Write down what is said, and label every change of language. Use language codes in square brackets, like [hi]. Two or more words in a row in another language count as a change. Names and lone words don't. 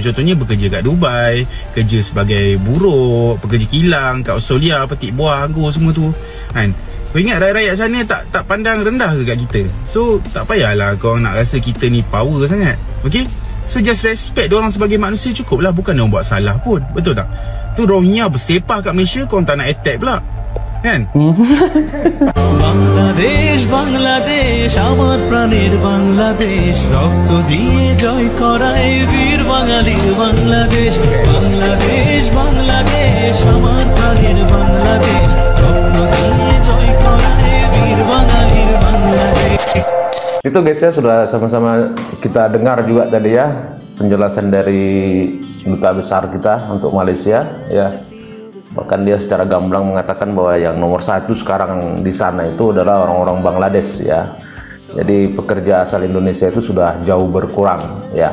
[ms] Contohnya bekerja kat Dubai, kerja sebagai buruh, pekerja kilang kat Australia, petik buah, anggur semua tu kan. Kau ingat rakyat-rakyat sana tak pandang rendah ke kat kita? So tak payahlah korang nak rasa kita ni power sangat. [en] Okay, so just respect [ms] diorang sebagai manusia cukup lah. Bukan diorang buat salah pun, betul tak? Tu Rohingya bersepah kat Malaysia, korang tak nak attack pula kan? [bn] বাংলাদেশ বাংলাদেশ আমার প্রাণের বাংলাদেশ রক্ত দিয়ে জয় করায় বীর বাঙালির বাংলাদেশ বাংলাদেশ বাংলাদেশ আমার প্রাণের বাংলাদেশ রক্ত দিয়ে জয় করায় বীর বাঙালির বাংলাদেশ. [id] Itu guys ya, sudah sama-sama kita dengar juga tadi ya penjelasan dari duta besar kita untuk Malaysia ya. Bahkan dia secara gamblang mengatakan bahwa yang nomor satu sekarang di sana itu adalah orang-orang Bangladesh ya. Jadi pekerja asal Indonesia itu sudah jauh berkurang ya.